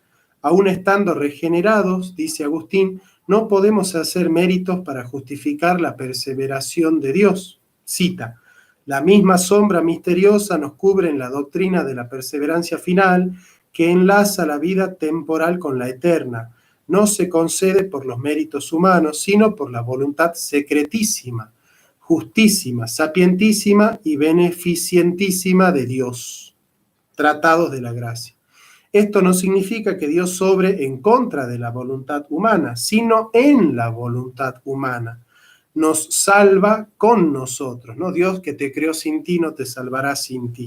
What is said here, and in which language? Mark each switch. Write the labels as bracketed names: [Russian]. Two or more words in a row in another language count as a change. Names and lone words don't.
[Spanish] Aún estando regenerados, dice Agustín, no podemos hacer méritos para justificar la perseveración de Dios. Cita, la misma sombra misteriosa nos cubre en la doctrina de la perseverancia final que enlaza la vida temporal con la eterna. No se concede por los méritos humanos, sino por la voluntad secretísima, justísima, sapientísima y beneficientísima de Dios. Tratados de la Gracia. Esto no significa que Dios obre en contra de la voluntad humana, sino en la voluntad humana. Nos salva con nosotros, ¿no? Dios que te creó sin ti no te salvará sin ti.